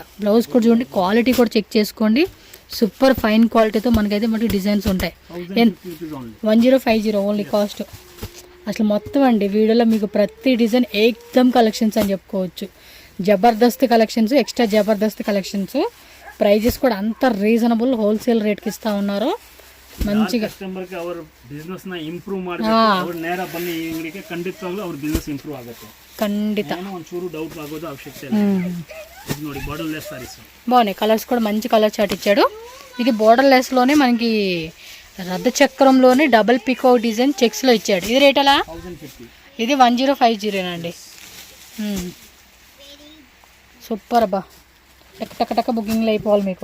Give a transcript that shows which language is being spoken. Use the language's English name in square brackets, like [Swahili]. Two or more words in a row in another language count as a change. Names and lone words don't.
[Telugu] బ్లౌజ్ కూడా చూడండి, క్వాలిటీ కూడా చెక్ చేసుకోండి. సూపర్ ఫైన్ క్వాలిటీతో మనకైతే మనకి డిజైన్స్ ఉంటాయి. 1050 ఓన్లీ కాస్ట్. అసలు మొత్తం అండి వీడియోలో మీకు ప్రతి డిజైన్ ఏకదమ్ కలెక్షన్స్ అని చెప్పుకోవచ్చు. జబర్దస్త్ కలెక్షన్స్, ఎక్స్ట్రా జబర్దస్త్ కలెక్షన్స్. ప్రైజెస్ కూడా అంత రీజనబుల్ హోల్సేల్ ರೇಟ್ಗೆ ಇಸ್ತಾ ఉన్నారు. ಮಂಚಿಗೆ [Kannada] ಕಸ್ಟಮರ್ಗೆ ಅವರ ಬಿಸ್ನೆಸ್ ನ ಇಂಪ್ರೂವ್ ಮಾಡಬೇಕು. ಅವರು ನೇರ ಬನ್ನಿ ಇವರಿಗೆ ಖಂಡಿತವಾಗ್ಲೂ ಅವ್ರ ಬಿಸ್ನೆಸ್ ಇಂಪ್ರೂವ್ ಆಗುತ್ತೆ. ಖಂಡಿತ. ಏನೋ ಒಂಚೂರು ಡೌಟ್ ಆಗೋದು ಅವಶ್ಯಕತೆ ಇಲ್ಲ. [Telugu] ఇది ನೋಡಿ బార్డర్ లెస్ సారీస్ బాగున్నాయి. కలర్స్ కూడా మంచి కలర్ చార్ట్ ఇచ్చాడు. ఇది బార్డర్ లెస్ లోనే మనకి రథ చక్రంలోనే డబుల్ పికో డిజైన్ చెక్స్ లో ఇచ్చాడు. ఇది రేట్ ఎలా? 1050. ఇది 1050 అండి. సూపర్ అబ్బా, టక్ బుకింగ్లు అయిపోవాలి మీకు.